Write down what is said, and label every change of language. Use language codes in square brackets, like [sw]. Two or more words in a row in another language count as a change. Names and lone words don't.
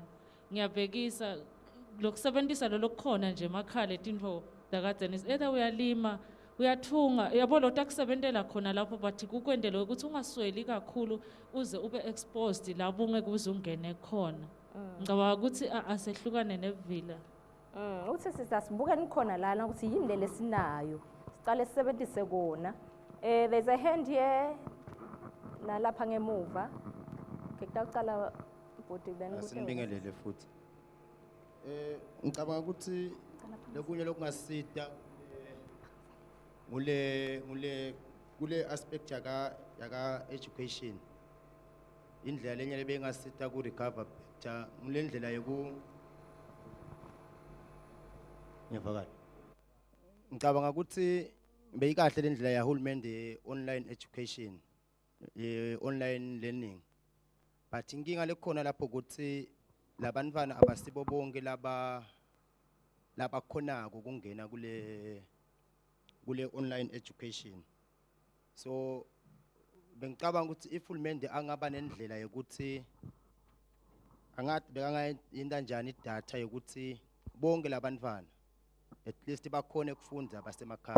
[ss] Ngiyabhekisa lokusebenzisa lo lokukhona nje emakhaya letintfo dakade either uyalima uyathunga yabo lo takusebentela khona lapho bathi kukwendele ukuthi ungasweli kakhulu uze ube exposed lapho ungeke uze ungene khona. Ngicabanga ukuthi asehlukane nevila. Uthi sisibuke nikhona lana ukuthi yini le lesinayo. Sicale sisebenzise kona. [en] There's a hand here nalapha ngemuva. [ss] Ngicela bodi then ukuthi Asinibingelele futhi. Ngicabanga ukuthi lokunye lokungasita kule aspect yaka education. Indlela lenye lebengasita ku [en] recover better [ss] ngule ndlela ngiyavakala. Ngicabanga ukuthi beyikahle le ndlela ya hulumende [en] online education, online learning. [ss] But inkinga lekhona lapho ukuthi labantwana abasibo bonke laba khonako kungena kule [en] online education. [ss] So bengicabanga ukuthi ifulmende angaba nendlela yokuthi angathi bekangayinda njani idatha yokuthi bonke labantwana [en] at least [ss] bakhone ukufunda basemakhaya.